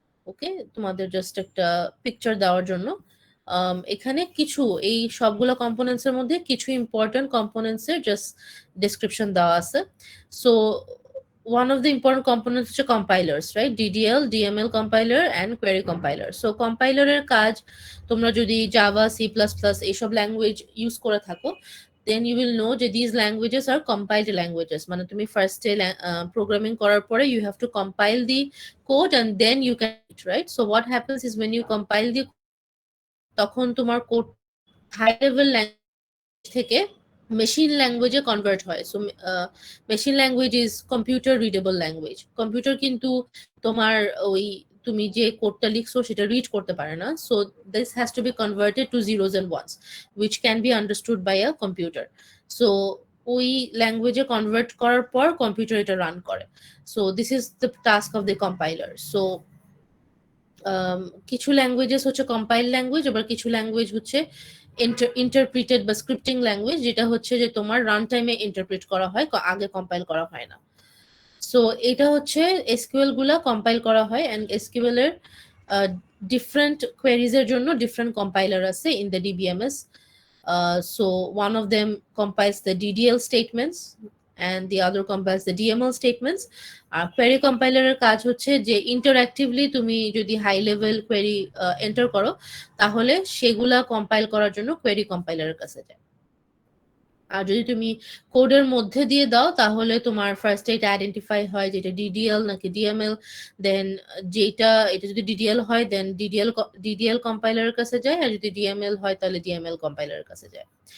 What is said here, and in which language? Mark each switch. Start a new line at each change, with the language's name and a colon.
Bangla: ওকে, তোমাদের জাস্ট একটা পিকচার দেওয়ার জন্য। এখানে কিছু এই সবগুলো কম্পোনেন্টস এর মধ্যে কিছু ইম্পর্টেন্ট কম্পোনেন্টস এর জাস্ট ডেসক্রিপশন দেওয়া আছে।
English: So one of the important components হচ্ছে compilers, right? DDL, DML compiler and query compiler. So compiler
Bangla: এর কাজ, তোমরা যদি জাভা, সি প্লাস প্লাস এইসব ল্যাঙ্গুয়েজ ইউজ করে থাকো,
English: then you will know যে these languages are compiled languages.
Bangla: মানে তুমি ফার্স্টে প্রোগ্রামিং করার পরে
English: you have to compile the code and then you can, right? So what happens is when you compile the,
Bangla: তখন তোমার কোড হাই লেভেল ল্যাঙ্গুয়েজ থেকে machine ল্যাঙ্গুয়েজে কনভার্ট হয়।
English: So machine language is computer readable language.
Bangla: Computer কিন্তু তোমার ওই তুমি যে কোডটা লিখছো সেটা রিড করতে পারে না।
English: So this has to be converted to zeros and ones which can be understood by a computer.
Bangla: So ওই ল্যাঙ্গুয়েজে কনভার্ট করার পর কম্পিউটার এটা রান করে।
English: So this is the task of the compiler.
Bangla: So কিছু ল্যাঙ্গুয়েজেস হচ্ছে compile language, আবার কিছু ল্যাঙ্গুয়েজ হচ্ছে ইন্টারপ্রিটেড বা স্ক্রিপ্টিং ল্যাঙ্গুয়েজ, যেটা হচ্ছে যে তোমার রান টাইমে ইন্টারপ্রিট করা হয়, আগে কম্পাইল করা হয় না। সো এটা হচ্ছে এসকিউএল গুলা কম্পাইল করা হয়, এন্ড এসকিউএল এর ডিফারেন্ট কোয়েরিজ এর জন্য ডিফারেন্ট কম্পাইলার আছে in the DBMS.
English: So one of them compiles the DDL statements, and the other compiles the DML statements.
Bangla: আর query compiler এর কাজ হচ্ছে যে interactively তুমি যদি হাই লেভেল query এন্টার করো তাহলে সেগুলা কম্পাইল করার জন্য query compiler এর কাছে যায়। আর যদি তুমি কোডের মধ্যে দিয়ে দাও তাহলে তোমার ফার্স্ট এটা আইডেন্টিফাই হয় যেটা ডিডিএল নাকি ডিএমএল, দেন যেটা এটা যদি ডিডিএল হয় দেন ডিডিএল কম্পাইলারের কাছে যায়, আর যদি ডিএমএল হয় তাহলে ডিএমএল কম্পাইলারের কাছে যায়।